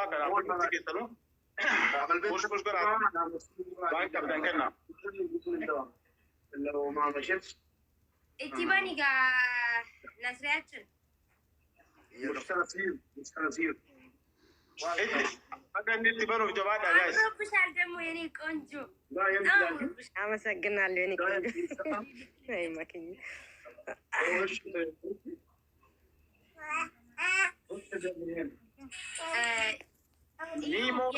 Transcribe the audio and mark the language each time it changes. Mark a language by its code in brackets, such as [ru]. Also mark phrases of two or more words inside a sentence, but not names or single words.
[om] Kanaafuu hundi keessanuu bush garaa waan qabdan kennaa. Itti bani gaa Nasriyaachin. مستنصير Akka itti banuuf jabaadha guys. [am] Abrobushaal ደግሞ የኔ ቆንጆ አመሰግናለሁ የኔ ቆንጆ። አይ ማከኝ [om] Nimo